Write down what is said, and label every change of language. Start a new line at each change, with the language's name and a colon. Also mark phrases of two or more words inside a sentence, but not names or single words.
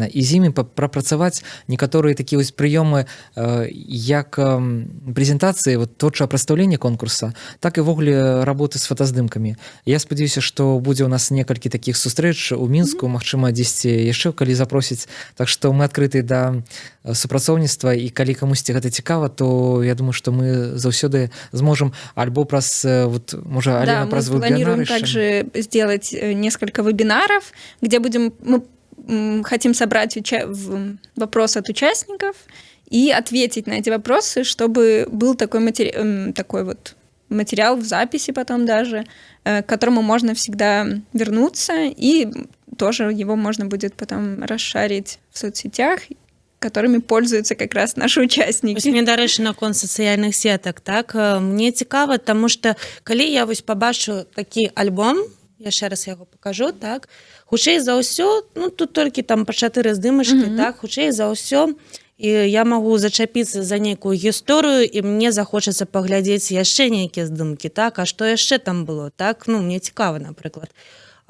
Belarusian: І з імі прапрацаваць некаторыя такія вось прыёмы як прэзентацыі, вот творчае прадстаўленне конкурса, так і ввогуле работы з фотаздымкамі. Я спадзяюся, што будзе ў нас некалькі такіх сустрэч у Мінску, магчыма, дзесьці яшчэ, калі запросіць. Так што мы адкрыты да супрацоўніцтва, і калі камусьці гэта цікава, то я думаю, што мы заўсёды зможам альбо праз, вот, можа, Алена, праз вебінары.
Russian: Да, мы планируем также сделать несколько вебинаров, где мы хотим собрать вопросы от участников и ответить на эти вопросы, чтобы был такой вот материал в записи потом даже, к которому можно всегда вернуться, и тоже его можно будет потом расшарить в соцсетях, которыми пользуются как раз наши участники.
Belarusian: Мне, дарэчы, наконт сацыяльных сетак, так, мне цікава, таму што калі я вось пабачу такі альбом, яшчэ раз яго пакажу, так, хутчэй за ўсё, ну, тут толькі там па 4 здымачкі, так, хутчэй за ўсё, і я магу зачапіцца за нейкую гісторыю, і мне захочацца паглядзець яшчэ нейкія здымкі, так, а што яшчэ там было, так, ну, мне цікава, напрыклад.